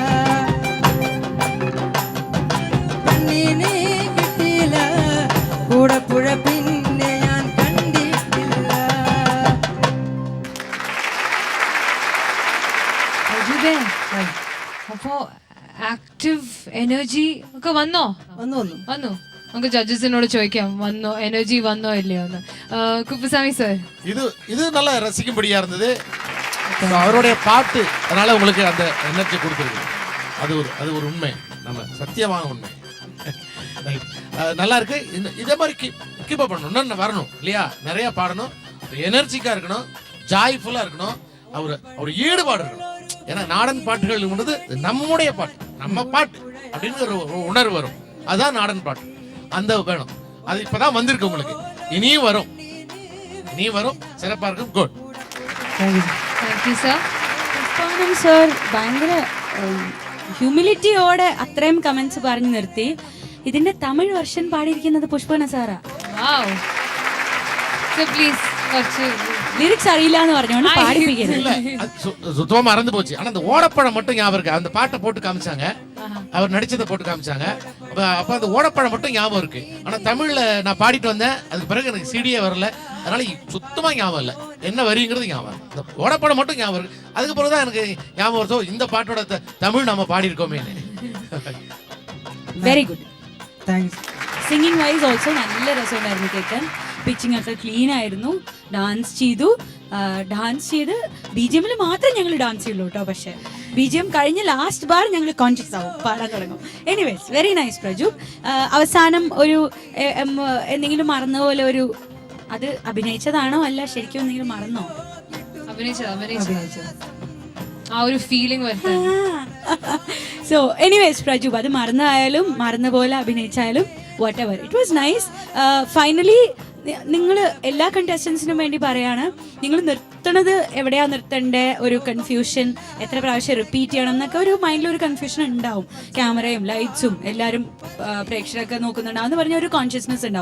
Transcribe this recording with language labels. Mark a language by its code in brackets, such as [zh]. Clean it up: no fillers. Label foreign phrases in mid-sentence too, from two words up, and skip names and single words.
[ml] പെണ്ണിനെ കിട്ടില്ല, കൂടപ്പുഴ പിന്നെ ഞാൻ കണ്ടിട്ടില്ല. പ്രജുബേ, അപ്പോ [en] active energy [ml] ഒക്കെ വന്നോ? വന്നു. നമുക്ക് ജഡ്ജസിനോട് ചോദിക്കാം, വന്നോ, എനർജി വന്നോ ഇല്ലയോ എന്ന്. [ta] കുപ്പുசாமி சார், இது நல்லா ரசிக்கும்படியா இருந்தது. அவருடைய பாட்டு அதனால உங்களுக்கு அந்த எனர்ஜி கொடுத்துருக்கு. அது ஒரு உண்மை, நம்ம சத்தியமான உண்மை. நல்லா இருக்கு. இதே மாதிரி [en] keep up [ta] பண்ணணும், இன்னும் வரணும் இல்லையா? நிறைய பாடணும், எனர்ஜிக்கா இருக்கணும், ஜாய்ஃபுல்லா இருக்கணும், அவர் ஈடுபாடு இருக்கணும். ஏன்னா நாடன் பாட்டுகள் நம்முடைய பாட்டு, நம்ம பாட்டு அப்படின்னு ஒரு உணர்வு வரும். அதுதான் நாடன் பாட்டு, அந்த வேணும். அது இப்பதான் வந்திருக்கு உங்களுக்கு, இனியும் வரும், சிறப்பா இருக்கும். குட். [en] Thank you sir. [ml] പുഷ്പാനം സർ ഭയങ്കര ഹ്യൂമിലിറ്റിയോടെ അത്രയും കമന്റ്സ് പറഞ്ഞു നിർത്തി. ഇതിന്റെ തമിഴ് വെർഷൻ പാടിയിരിക്കുന്നത് പുഷ്പന സാറാ. [en] Wow. So please കുറച്ച് [ml] ലിറിക്സ് അറിയില്ല എന്ന് പറഞ്ഞോണ്ട് പാടിപ്പിക്കരുത്. [ta] இல்ல, சுத்தமா மறந்து போச்சு. ஆனா அந்த ஓடப்பழம் மட்டும் ஞாபகம் இருக்கு. அந்த பாட்டை போட்டு காமிச்சாங்க, அவர் நடிச்சதை போட்டு காமிச்சாங்க. அப்ப அந்த ஓடப்பழம் மட்டும் ஞாபகம் இருக்கு. ஆனா தமிழ்ல நான் பாடிட்டு வந்தேன், அதுக்கு பிறகு எனக்கு சிடியே வரல, அதனால சுத்தமா ஞாபகம் இல்ல என்ன வரிங்கிறது ஞாபகம். இந்த ஓடப்பழம் மட்டும் ஞாபகம் இருக்கு. அதுக்கு பிறகுதான் எனக்கு ஞாபகம் வருதோ இந்த பாட்டோட தமிழ் நம்ம பாடி இருக்கோமே. [en] Very good. Thanks. singing wise also [ml] നല്ല രസമുണ്ടായിരുന്നു കേൾക്കാൻ. പിച്ചിങ് ഒക്കെ ക്ലീൻ ആയിരുന്നു. ഡാൻസ് ചെയ്ത് BGM മാത്രം ഞങ്ങൾ ഡാൻസ് ചെയ്യുള്ളൂ കേട്ടോ. പക്ഷെ BGM കഴിഞ്ഞ [en] last bar [ml] ഞങ്ങൾ കോൺഷ്യസ് ആവും, പാടാൻ തുടങ്ങും. [en] Anyways very nice പ്രജു. [ml] അവസാനം ഒരു എന്തെങ്കിലും മറന്ന പോലെ ഒരു, അത് അഭിനയിച്ചതാണോ അല്ല ശരിക്കും എന്തെങ്കിലും മറന്നോ? അഭിനയിച്ചത് ആ ഒരു ഫീലിംഗ് വരുന്നത്. സോ എനിവേസ് പ്രജു, അത് മറന്നായാലും മറന്ന പോലെ അഭിനയിച്ചാലും [en] whatever, it was nice. [ml] ഫൈനലി നിങ്ങൾ എല്ലാ കണ്ടസ്റ്റൻസിനും വേണ്ടി പറയാണ്, നിങ്ങൾ നിർത്തണത് എവിടെയാ നിർത്തേണ്ടേ, ഒരു കൺഫ്യൂഷൻ, എത്ര പ്രാവശ്യം റിപ്പീറ്റ് ചെയ്യണം എന്നൊക്കെ ഒരു മൈൻഡിൽ ഒരു കൺഫ്യൂഷൻ ഉണ്ടാവും. ക്യാമറയും ലൈറ്റ്സും എല്ലാവരും പ്രേക്ഷകരൊക്കെ നോക്കുന്നുണ്ടാവും എന്ന് പറഞ്ഞ ഒരു കോൺഷ്യസ്നെസ് ഉണ്ടാവും.